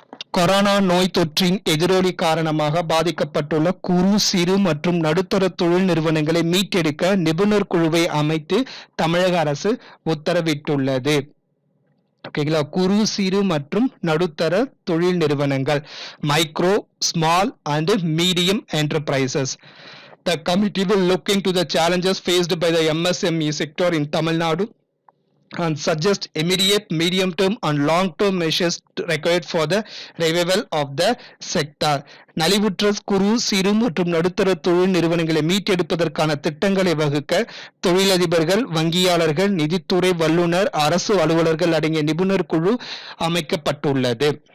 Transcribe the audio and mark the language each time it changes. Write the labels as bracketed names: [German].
[Tamil] Corona நோய் தொற்றின் எதிரொலி காரணமாக பாதிக்கப்பட்டுள்ள குறு, சிறு மற்றும் நடுத்தர தொழில் நிறுவனங்களை மீட்டெடுக்க நிபுணர் குழுவை அமைத்து தமிழக அரசு உத்தரவிட்டுள்ளது. ஓகேங்களா, குறு, சிறு மற்றும் நடுத்தர தொழில் நிறுவனங்கள், [English] Micro, small and medium enterprises. The committee will look into the challenges faced by the MSME sector in Tamil Nadu and suggest immediate, medium-term and long-term measures required for the revival of the sector. [Tamil] நலிவுற்ற குறு, சிறு மற்றும் நடுத்தர தொழில் நிறுவனங்களை மீட்டெடுப்பதற்கான திட்டங்களை வகுக்க தொழிலதிபர்கள், வங்கியாளர்கள், நிதித்துறை வல்லுநர், அரசு அலுவலர்கள் அடங்கிய நிபுணர் குழு அமைக்கப்பட்டுள்ளது.